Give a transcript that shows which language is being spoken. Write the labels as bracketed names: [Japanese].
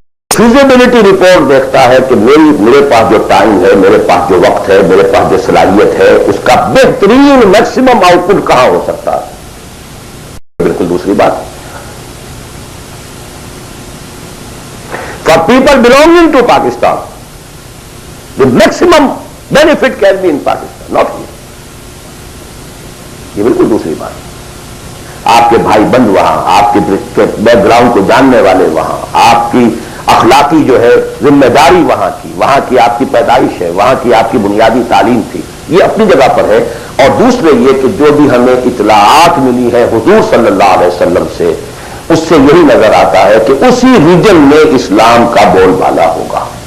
[Urdu] Feasibility report دیکھتا ہے کہ میرے پاس جو ٹائم ہے، میرے پاس جو وقت ہے، میرے پاس جو صلاحیت ہے، اس کا بہترین میکسیمم آؤٹ پٹ کہاں ہو سکتا ہے، بالکل دوسری بات. [English] For people belonging to Pakistan, the maximum benefit can be in Pakistan, not here. [Urdu] یہ بالکل دوسری بات. آپ کے بھائی بند وہاں، آپ کے بیک گراؤنڈ کو جاننے والے وہاں، آپ کی اخلاقی جو ہے ذمہ داری وہاں کی آپ کی پیدائش ہے، وہاں کی آپ کی بنیادی تعلیم تھی، یہ اپنی جگہ پر ہے. اور دوسرے یہ کہ جو بھی ہمیں اطلاعات ملی ہے حضور صلی اللہ علیہ وسلم سے، اس سے یہی نظر آتا ہے کہ اسی ریجن میں اسلام کا بول بالا ہوگا.